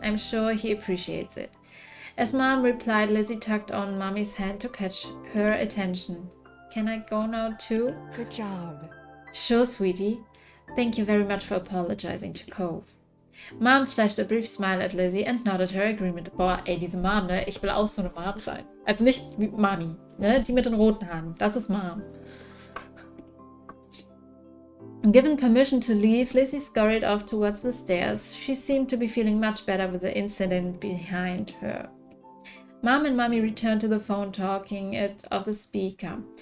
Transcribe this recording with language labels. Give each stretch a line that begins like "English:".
English: I'm sure he appreciates it. As Mom replied, Lizzie tugged on Mommy's hand to catch her attention. Can I go now too? Good job. Sure, sweetie. Thank you very much for apologizing to Cove. Mom flashed a brief smile at Lizzie and nodded her agreement.
German: Boah, ey, diese Mom, ne? Ich will auch so eine Mom sein. Also nicht wie Mami, ne? Die mit den roten Haaren. Das ist Mom.
English: Given permission to leave, Lizzie scurried off towards the stairs. She seemed to be feeling much better with the incident behind her. Mom and Mommy returned to the phone, talking it off the speaker.